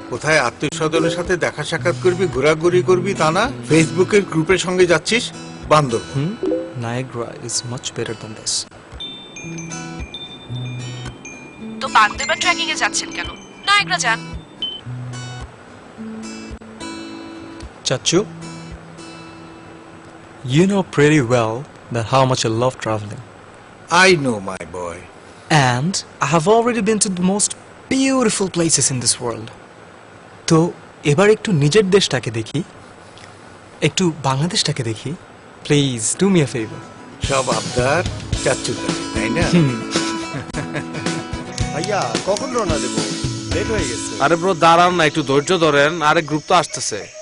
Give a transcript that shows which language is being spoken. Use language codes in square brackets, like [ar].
[bn] কোথায় আত্মীয় স্বজনের সাথে দেখা সাক্ষাৎ করবি, ঘোরাঘুরি করবি তা না, ফেসবুকের গ্রুপের সঙ্গে যাচ্ছিস। বান্দর। [en] Niagara is much better than this. [bn] তো বান্দরবান ট্রেকিং এ যাচ্ছেন কেন? নায়াগ্রা যান। [en] Chachu, you know pretty well that how much I love traveling. I know, my boy. And I have already been to the most beautiful places in this world. [bn] তো এবার একটু নিজের দেশটাকে দেখি, একটু বাংলাদেশটাকে দেখি। [en] Please do me a favour. [bn] সব আবদার চাচ্চুর কাছে, তাই না? ভাইয়া কখন রওনা দেব? লেট হয়ে গেছে। আরে ব্রো দাঁড়ান না, একটু ধৈর্য ধরেন, আরে গ্রুপ তো আসতেছে।